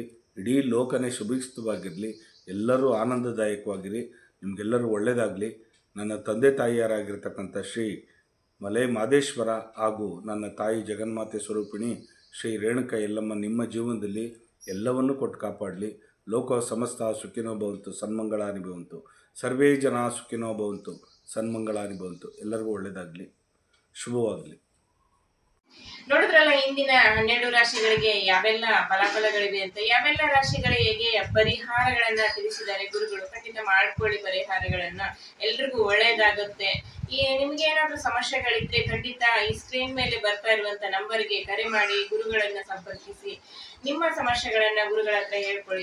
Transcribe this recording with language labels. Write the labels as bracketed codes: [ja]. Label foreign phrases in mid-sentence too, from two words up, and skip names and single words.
[kn] ಇಡೀ ಲೋಕನೇ ಸುಭಿಕ್ಷಿತವಾಗಿರಲಿ. ಎಲ್ಲರೂ ಆನಂದದಾಯಕವಾಗಿರಿ. ನಿಮಗೆಲ್ಲರೂ ಒಳ್ಳೆಯದಾಗಲಿ. ನನ್ನ ತಂದೆ ತಾಯಿಯರಾಗಿರ್ತಕ್ಕಂಥ ಶ್ರೀ ಮಲೈ ಮಹದೇಶ್ವರ ಹಾಗೂ ನನ್ನ ತಾಯಿ ಜಗನ್ಮಾತೆ ಸ್ವರೂಪಿಣಿ ಶ್ರೀ ರೇಣುಕಾ ಯಲ್ಲಮ್ಮ ನಿಮ್ಮ ಜೀವನದಲ್ಲಿ ಎಲ್ಲವನ್ನೂ ಕೊಟ್ಟು ಕಾಪಾಡಲಿ. [sa] ಲೋಕ ಸಮಸ್ತ ಸುಖಿನೋ ಭವಂತು, ಸನ್ಮಂಗಳಾನಿ ಭವಂತು. ಸರ್ವೇ ಜನ ಸುಖಿನೋ ಭವಂತು, ಸನ್ಮಂಗಳಾನಿ ಭವಂತು. [kn] ಎಲ್ಲರಿಗೂ ಒಳ್ಳೆಯದಾಗಲಿ, ಶುಭವಾಗಲಿ. ನೋಡಿದ್ರಲ್ಲ ಇಂದಿನ 12 ರಾಶಿಗಳಿಗೆ ಯಾವೆಲ್ಲ ಫಲಾಫಲಗಳಿವೆ ಅಂತ. ಯಾವೆಲ್ಲ ರಾಶಿಗಳಿಗೆ ಪರಿಹಾರಗಳನ್ನ ತಿಳಿಸಿದ್ದಾರೆ ಗುರುಗಳು. ಖಂಡಿತ ಮಾಡ್ಕೊಳ್ಳಿ ಪರಿಹಾರಗಳನ್ನ, ಎಲ್ರಿಗೂ ಒಳ್ಳೇದಾಗುತ್ತೆ. ನಿಮ್ಗೆ ಏನಾದ್ರೂ ಸಮಸ್ಯೆಗಳಿದ್ರೆ ಖಂಡಿತ ಈ ಸ್ಕ್ರೀನ್ ಮೇಲೆ ಬರ್ತಾ ಇರುವಂತ ನಂಬರ್ಗೆ ಕರೆ ಮಾಡಿ ಗುರುಗಳನ್ನ ಸಂಪರ್ಕಿಸಿ ನಿಮ್ಮ ಸಮಸ್ಯೆಗಳನ್ನ ಗುರುಗಳ ಹತ್ರ ಹೇಳ್ಕೊಳ್ಳಿ.